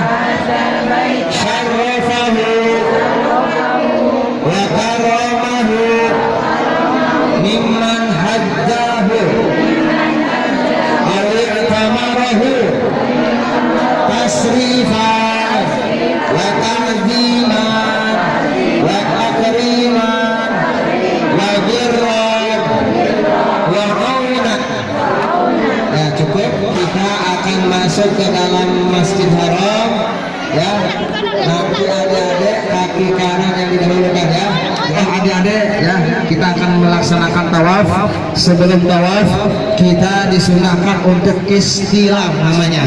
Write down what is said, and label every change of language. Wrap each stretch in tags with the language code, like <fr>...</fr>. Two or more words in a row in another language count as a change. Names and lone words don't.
<ar>شرفه وكرمه ممن حجه أو اعتمره تشريفا وتعظيما وتكريما وبرا وعونا.</ar> <id>Ya cukup, kita akan masuk ke dalam Masjid Haram ya. Nanti adik-adik kaki kanan yang didahulukan ya. Adik-adik ya, kita akan melaksanakan tawaf. Sebelum tawaf kita disunahkan untuk istilam namanya.</id>